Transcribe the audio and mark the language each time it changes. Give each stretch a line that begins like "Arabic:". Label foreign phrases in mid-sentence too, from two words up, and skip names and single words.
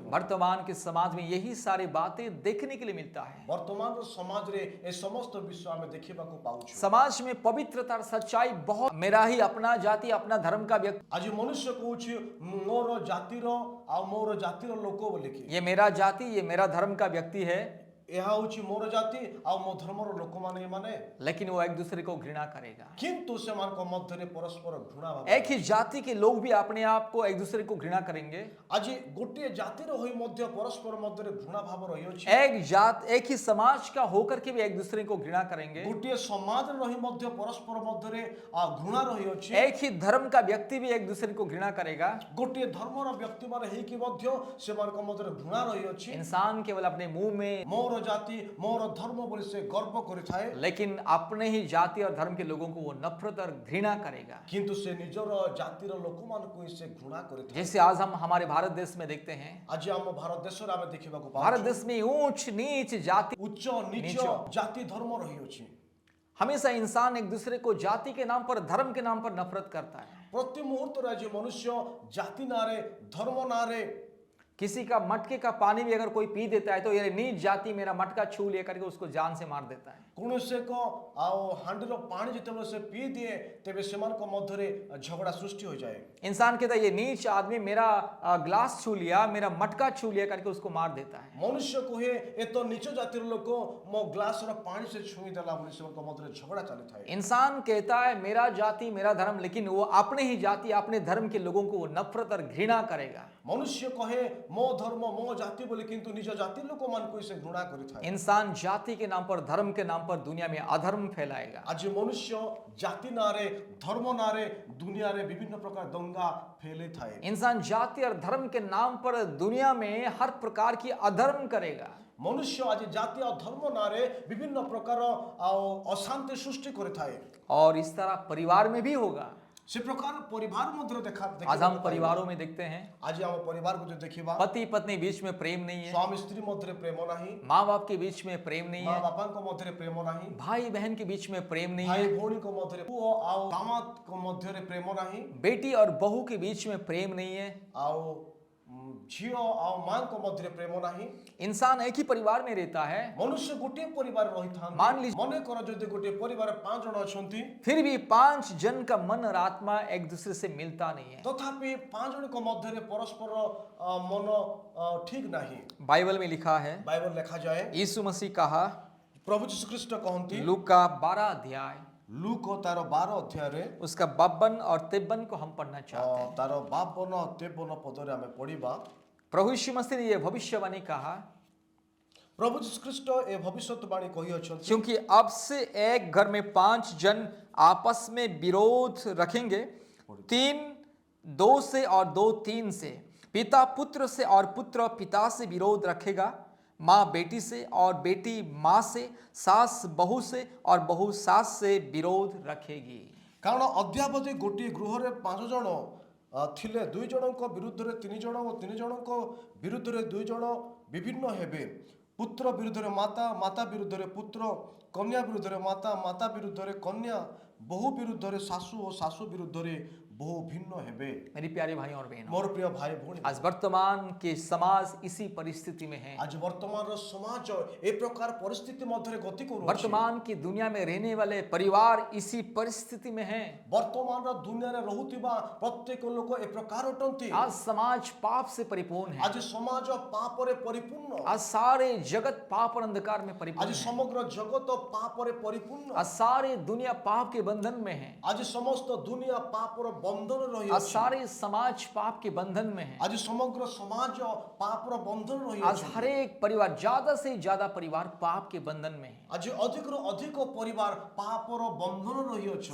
Hindi: वर्तमान के समाज में यही सारी बातें देखने के लिए मिलता है।
Odia: ବର୍ତ୍ତମାନ ସମାଜରେ ଏ ସମସ୍ତ ବିଷୟ ମେଁ ଦେଖିବାକୁ ପାଉଛୁ।
Hindi: समाज में पवित्रता और सच्चाई बहुत, मेरा ही अपना जाति अपना धर्म का व्यक्ति,
Odia: ଆଜ ମନୁଷ୍ୟ କହୁଛି ମୋର ଜାତିର ଆ ମୋର ଜାତିର ଲୋକ ବୋଲି କି
Hindi: ये मेरा जाति ये मेरा धर्म का व्यक्ति है,
Odia: ଏହା ହଉଛି ମୋର ଜାତି ଆଉ ମୋ ଧର୍ମର ଲୋକମାନେ ଏମାନେ,
Hindi: लेकिन वो एक दूसरे को घृणा करेगा।
Odia: କିନ୍ତୁ ସେମାନଙ୍କ ମଧ୍ୟରେ ପରସ୍ପର ଘୃଣା ଭାବ।
Hindi: एक ही जाति के लोग भी अपने आप को एक दूसरे को घृणा करेंगे।
Odia: ଆଜି ଗୋଟିଏ ଜାତିର ହୋଇ ମଧ୍ୟ ପରସ୍ପର ମଧ୍ୟରେ ଘୃଣା ଭାବ ରହିଅଛି।
Hindi: एक ही समाज का होकर के भी एक दूसरे को घृणा करेंगे।
Odia: ଗୋଟିଏ ସମାଜରେ ରହି ମଧ୍ୟ ପରସ୍ପର ମଧ୍ୟରେ ଘୃଣା ରହିଅଛି।
Hindi: एक ही धर्म का व्यक्ति भी एक दूसरे को घृणा करेगा।
Odia: ଗୋଟିଏ ଧର୍ମର ବ୍ୟକ୍ତିମାନେ ହେଇକି ମଧ୍ୟ ସେମାନଙ୍କ ମଧ୍ୟରେ ଘୃଣା ରହିଅଛି।
Hindi: इंसान केवल अपने मुंह में,
Odia: ମୋର ଜାତି ମୋର ଧର୍ମ ବୋଲି ସେ ଗର୍ବ କରିଥାଏ,
Hindi: लेकिन अपने ही जाति और धर्म के लोगों को वो नफरत और घृणा करेगा।
Odia: କିନ୍ତୁ ସେ ନିଜର ଜାତିର ଲୋକମାନଙ୍କୁ ହିଁ ସେ ଘୃଣା କରିଥାଏ।
Hindi: जैसे आज हम हमारे भारत देश में देखते हैं,
Odia: ଆଜି ଆମ ଭାରତ ଦେଶରେ ଆମେ ଦେଖିବାକୁ
Hindi: भारत
Odia: ପାଉଛୁ
Hindi: देश में ऊंच नीच जाति,
Odia: ଉଚ୍ଚ ନିଚ ଜାତି ଧର୍ମ ରହିଅଛି।
Hindi: हमेशा इंसान एक दूसरे को जाति के नाम पर धर्म के नाम पर नफरत करता है।
Odia: ପ୍ରତି ମୁହୂର୍ତ୍ତରେ ଆଜି ମନୁଷ୍ୟ ଜାତି ନାଁରେ ଧର୍ମ ନାଁରେ
Hindi: किसी का मटके का पानी भी अगर कोई पी देता है तो ये नीच जाति मेरा मटका छू लिया करके उसको जान से मार देता है।
Odia: କୌଣସି ଏକ ଆଉ ହାଣ୍ଡିର ପାଣି ଯେତେବେଳେ ସେ ପିଇ ଦିଏ ତେବେ ସେମାନଙ୍କ ମଧ୍ୟରେ ଝଗଡ଼ା ସୃଷ୍ଟି ହୋଇଯାଏ।
Hindi: इंसान कहता है ये नीच आदमी मेरा ग्लास छू लिया मेरा मटका छू लिया करके उसको मार देता है।
Odia: ମନୁଷ୍ୟ କୁହେ ଏ ତ ନିଚ ଜାତିର ଲୋକ ମୋ ଗ୍ଲାସର ପାଣି ସେ ଛୁଇଁ ଦେଲା ବୋଲି ସେମାନଙ୍କ ମଧ୍ୟରେ ଝଗଡ଼ା ଚାଲିଥାଏ।
Hindi: इंसान कहता है मेरा जाति मेरा धर्म, लेकिन वो अपने ही जाति अपने धर्म के लोगों को वो नफरत और घृणा करेगा।
Odia: ମନୁଷ୍ୟ କହେ ମୋ ଧର୍ମ ମୋ ଜାତି ବୋଲି କିନ୍ତୁ ନିଜ ଜାତି ଲୋକମାନଙ୍କୁ ସେ ଘୃଣା କରିଥାଏ।
Hindi: इंसान जाति के नाम पर धर्म के नाम पर दुनिया में अधर्म फैलाएगा।
Odia: ଆଜି ମନୁଷ୍ୟ ଜାତି ନାଁରେ ଧର୍ମ ନାଁରେ ଦୁନିଆରେ ବିଭିନ୍ନ ପ୍ରକାର ଦଙ୍ଗା ଫେଲେଇଥାଏ।
Hindi: इंसान जाति और धर्म के नाम पर दुनिया में हर प्रकार की अधर्म करेगा।
Odia: ମନୁଷ୍ୟ ଆଜି ଜାତି ଆଉ ଧର୍ମ ନାଁରେ ବିଭିନ୍ନ ପ୍ରକାର ଆଉ ଅଶାନ୍ତି ସୃଷ୍ଟି କରିଥାଏ।
Hindi: और इस तरह परिवार में भी होगा।
Odia: ସେ ପ୍ରକାର ପରିବାର ମଧ୍ୟରେ
Hindi: आज हम परिवारों में देखते हैं
Odia: ଆଜି ଆମ ପରିବାରକୁ ଯଦି ଦେଖିବା
Hindi: पति पत्नी बीच में प्रेम नहीं है,
Odia: ସ୍ୱାମୀ ସ୍ତ୍ରୀ ମଧ୍ୟରେ ପ୍ରେମ ନାହିଁ,
Hindi: माँ बाप के बीच में प्रेम नहीं
Odia: ମା
Hindi: है,
Odia: ବାପାଙ୍କ ମଧ୍ୟରେ ପ୍ରେମ ନାହିଁ,
Hindi: भाई बहन के बीच में प्रेम नहीं
Odia: ଭାଇ
Hindi: है,
Odia: ଭଉଣୀଙ୍କ ମଧ୍ୟରେ ପୁଅ ଆଉ ଦାମାଦଙ୍କ ମଧ୍ୟରେ ପ୍ରେମ ନାହିଁ,
Hindi: बेटी और बहू के बीच में प्रेम नहीं है।
Odia: ଆଉ ଝିଅ ଆଉ ମାଙ୍କ ମଧ୍ୟରେ ପ୍ରେମ ନାହିଁ।
Hindi: इंसान एक ही परिवार में रहता है,
Odia: ମନୁଷ୍ୟ ଗୋଟିଏ ପରିବାର ରହିଥାନ୍ତି।
Hindi: मान लीजिए
Odia: ମନେକର ଯଦି ଗୋଟିଏ ପରିବାର 5 ଜଣ ଅଛନ୍ତି
Hindi: फिर भी 5 जन का मन और आत्मा एक दूसरे से मिलता नहीं है।
Odia: ତଥାପି 5 ଜଣଙ୍କ ମଧ୍ୟରେ ପରସ୍ପର ମନ ଠିକ ନାହିଁ।
Hindi: बाइबल में लिखा है,
Odia: ବାଇବଲ ଲେଖାଯାଏ,
Hindi: यीशु मसीह कहा
Odia: ପ୍ରଭୁ ଯୀଶୁ ଖ୍ରୀଷ୍ଟ କହନ୍ତି
Hindi: लूक का 12 अध्याय
Odia: ଲୁକ ତାର 12 ଅଧ୍ୟାୟରେ
Hindi: उसका 52 और 53 को हम पढ़ना चाहते हैं।
Odia: ତାର 52 53 ପଦରେ ଆମେ ପଢିବା।
Hindi: प्रभु यीशु मसीह ने यह भविष्यवाणी कहा,
Odia: ପ୍ରଭୁ ଯୀଶୁ ଖ୍ରୀଷ୍ଟ ଏ ଭବିଷ୍ୟତବାଣୀ କହିଅଛନ୍ତି,
Hindi: क्योंकि अब से एक घर में 5 जन आपस में विरोध रखेंगे, 3 2 से और 2 3 से, पिता पुत्र से और पुत्र पिता से विरोध रखेगा, माँ बेटी से और बेटी माँ से, सास बहू से और बहू सास से विरोध रखेगी।
Odia: କାରଣ ଅଦ୍ୟାବଧି ଗୋଟିଏ ଗୃହରେ 5 ଜଣ ଥିଲେ, 2 ଜଣଙ୍କ ବିରୁଦ୍ଧରେ 3 ଜଣ ଓ 3 ଜଣଙ୍କ ବିରୁଦ୍ଧରେ 2 ଜଣ ବିଭିନ୍ନ ହେବେ। ପୁତ୍ର ବିରୁଦ୍ଧରେ ମାତା, ମାତା ବିରୁଦ୍ଧରେ ପୁତ୍ର, କନ୍ୟା ବିରୁଦ୍ଧରେ ମାତା, ମାତା ବିରୁଦ୍ଧରେ କନ୍ୟା, ବହୁ ବିରୁଦ୍ଧରେ ଶାଶୁ ଓ ଶାଶୁ ବିରୁଦ୍ଧରେ ବହୁ ଭିନ୍ନ ହେବେ।
Hindi: मेरी प्यारे भाई और बहनों,
Odia: ମୋର ପ୍ରିୟ ଭାଇ ଭଉଣୀ,
Hindi: आज वर्तमान के समाज इसी परिस्थिति में है।
Odia: ଆଜି ବର୍ତ୍ତମାନର ସମାଜ ଏ ପ୍ରକାର ପରିସ୍ଥିତି ମଧ୍ୟରେ ଗତି କରୁଅଛି।
Hindi: वर्तमान की दुनिया में रहने वाले परिवार इसी परिस्थिति में हैं।
Odia: ବର୍ତ୍ତମାନର ଦୁନିଆରେ ରହୁଥିବା ପ୍ରତ୍ୟେକ ଲୋକ ଏ ପ୍ରକାର ଅଟନ୍ତି।
Hindi: आज समाज पाप से परिपूर्ण है।
Odia: ଆଜି ସମାଜ ପାପରେ ପରିପୂର୍ଣ୍ଣ।
Hindi: आज सारे जगत पाप और अंधकार में परिपूर्ण
Odia: ଆଜି
Hindi: है।
Odia: ସମଗ୍ର ଜଗତ ପାପରେ ପରିପୂର୍ଣ୍ଣ।
Hindi: आज सारे दुनिया पाप के बंधन में है।
Odia: ଆଜି ସମସ୍ତ ଦୁନିଆ ପାପର ବନ୍ଧନ
Hindi: आज
Odia: ରହିଅଛି।
Hindi: सारे समाज पाप के बंधन में है।
Odia: ଆଜି ସମଗ୍ର ସମାଜ ପାପର ବନ୍ଧନ
Hindi: आज
Odia: ରହିଅଛି।
Hindi: हर एक परिवार, ज्यादा से ज्यादा परिवार पाप के बंधन में है।
Odia: ଆଜି ଅଧିକରୁ ଅଧିକ ପରିବାର ପାପର ବନ୍ଧନ ରହିଅଛି।